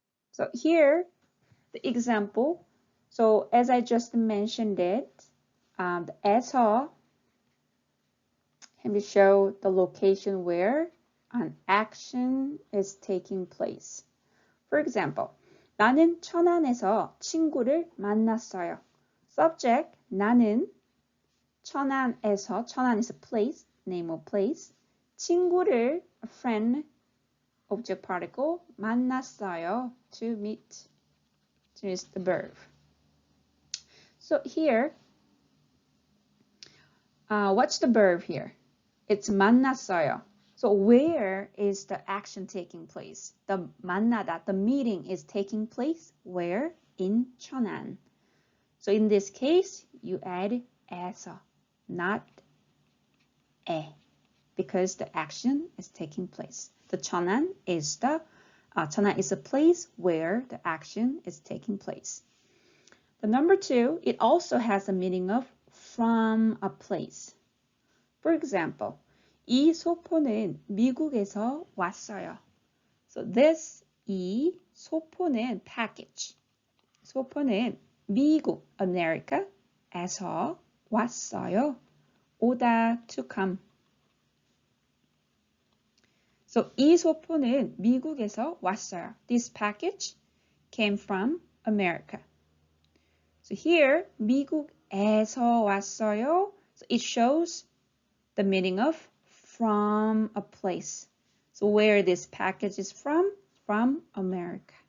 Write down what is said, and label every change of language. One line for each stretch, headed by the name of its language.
English: So here, the example. So as I just mentioned it, the 에서 can show the location where an action is taking place. For example,
Korean: 나는 천안에서 친구를 만났어요.
English: Subject,
Korean: 나는 천안에서,
English: 천안 is a place, name of place. 친구를, a friend, object particle,
Korean: 만났어요,
English: to meet, to use the verb. So here, what's the verb here? It's
Korean: 만났어요.
English: So where is the action taking place? The 만나다, the meeting is taking place where? In 천안. So in this case, you add 에서, not 에, because the action is taking place. The 천안 is 천안 is a place where the action is taking place. The number 2, it also has the meaning of from a place.
Korean: For example, 이 소포는 미국에서 왔어요.
English: So this
Korean: 이 소포는
English: package.
Korean: 소포는 미국, America에서 왔어요.
English: 오다, to come.
Korean: So 이 소포는 미국에서 왔어요.
English: This package came from America. So here,
Korean: 미국에서 왔어요.
English: So it shows the meaning of from a place. So where this package is from America.